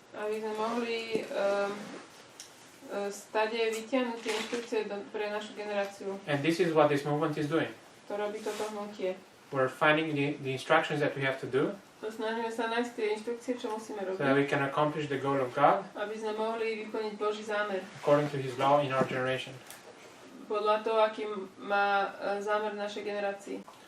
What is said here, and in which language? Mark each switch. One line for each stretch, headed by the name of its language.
Slovak: Aby sme mohli stade vytiahnuť tie inštrukcie pre našu generáciu.
English: And this is what this movement is doing.
Slovak: To robí toto hnutie.
English: We're finding the instructions that we have to do
Slovak: Snažíme sa nájsť tie inštrukcie, čo musíme
English: so that we
Slovak: robiť,
English: can accomplish the goal of God
Slovak: aby sme mohli vyplniť Boží zámer.
English: according to His law in our generation.
Slovak: Podľa toho, aký má zámer v našej generácii.